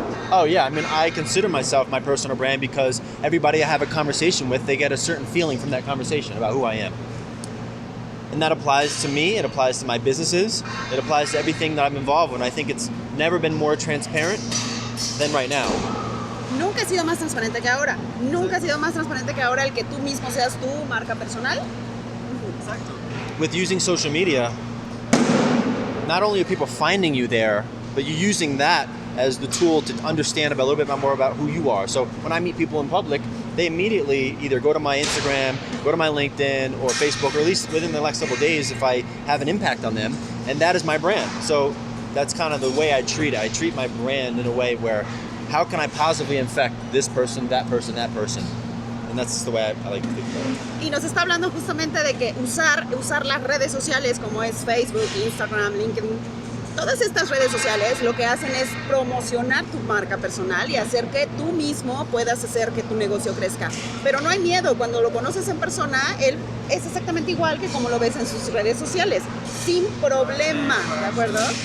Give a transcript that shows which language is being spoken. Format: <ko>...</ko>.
<en>Oh yeah, I mean, I consider myself my personal brand because everybody I have a conversation with, they get a certain feeling from that conversation about who I am. And that applies to me, it applies to my businesses, it applies to everything that I'm involved with. I think it's never been more transparent than right now.</en> <es>Nunca ha sido más transparente que ahora. Nunca ha sido más transparente que ahora el que tú mismo seas tu marca personal. Exacto.</es> <en>With using social media, not only are people finding you there, but you're using that as the tool to understand a little bit more about who you are. So when I meet people in public, they immediately either go to my Instagram, go to my LinkedIn or Facebook, or at least within the next couple of days if I have an impact on them, and that is my brand. So that's kind of the way I treat it. I treat my brand in a way where how can I positively infect this person, that person, that person? And that's the way I like to think about it.</en> <es>Y nos está hablando justamente de que usar las redes sociales como es Facebook, Instagram, LinkedIn, todas estas redes sociales lo que hacen es promocionar tu marca personal y hacer que tú mismo puedas hacer que tu negocio crezca. Pero no hay miedo, cuando lo conoces en persona, él es exactamente igual que como lo ves en sus redes sociales, sin problema, ¿de acuerdo?</es>